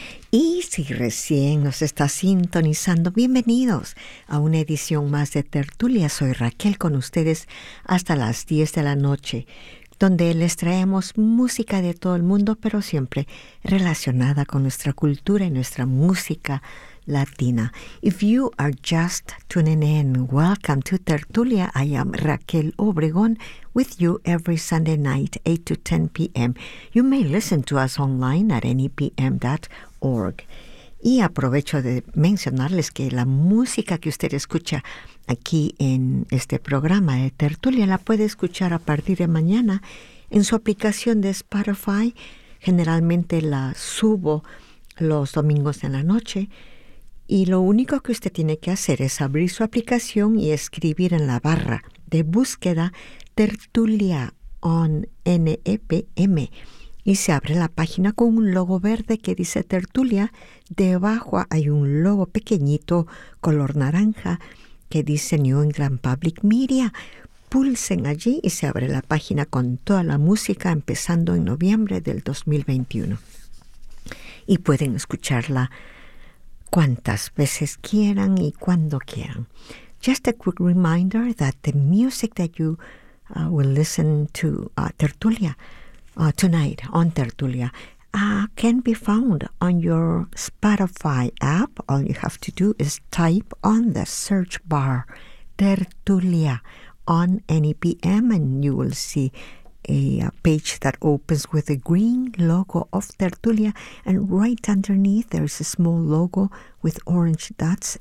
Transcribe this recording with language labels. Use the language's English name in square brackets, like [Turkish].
[Spanish] Y si recién nos está sintonizando, bienvenidos a una edición más de Tertulia. Soy Raquel con ustedes hasta las 10 de la noche, donde les traemos música de todo el mundo, pero siempre relacionada con nuestra cultura y nuestra música latina. [English] If you are just tuning in, welcome to Tertulia. I am Raquel Obregón with you every Sunday night, 8 to 10 p.m. You may listen to us online at anypm.org. [Spanish] Y aprovecho de mencionarles que la música que usted escucha aquí en este programa de Tertulia la puede escuchar a partir de mañana en su aplicación de Spotify. Generalmente la subo los domingos en la noche. Y lo único que usted tiene que hacer es abrir su aplicación y escribir en la barra de búsqueda Tertulia on NEPM. Y se abre la página con un logo verde que dice Tertulia. Debajo hay un logo pequeñito color naranja que dice New England Public Media. Pulsen allí y se abre la página con toda la música empezando en noviembre del 2021. Y pueden escucharla cuantas veces quieran y cuando quieran. [English] Just a quick reminder that the music that you will listen to Tertulia tonight on Tertulia can be found on your Spotify app. All you have to do is type on the search bar Tertulia on NEPM and you will see a page that opens with a green logo of Tertulia, and right underneath there's a small logo with orange dots.